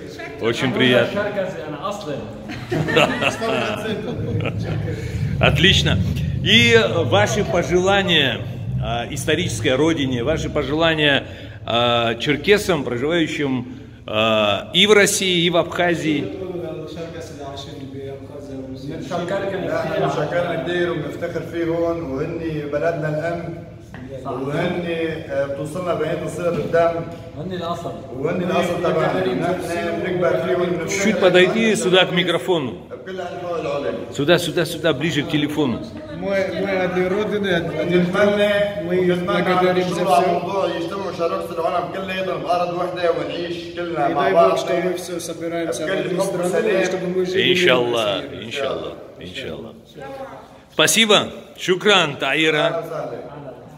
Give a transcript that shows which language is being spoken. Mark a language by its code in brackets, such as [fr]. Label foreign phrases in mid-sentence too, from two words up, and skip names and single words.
[ru] Очень приятно. Отлично. И ваши пожелания исторической родине, ваши пожелания черкесам, проживающим и в России, и в Абхазии. [ar] وهني بتوصلنا بقية الصلة بالدم وهني الأصل تبعنا نحن بنكبر فيهم. [ru] Чуть подойди сюда к микрофону. Сюда, ближе к телефону. Мы одни родины, одни мы благодарим за все. [ar] يجتمعوا شركة العالم كلياتهم بأرض وحدة ونعيش كلنا مع بعض. [ru] Что мы все собираемся в одну страну, чтобы мы жили. Иншаллах. Спасибо. Шукран, Таира.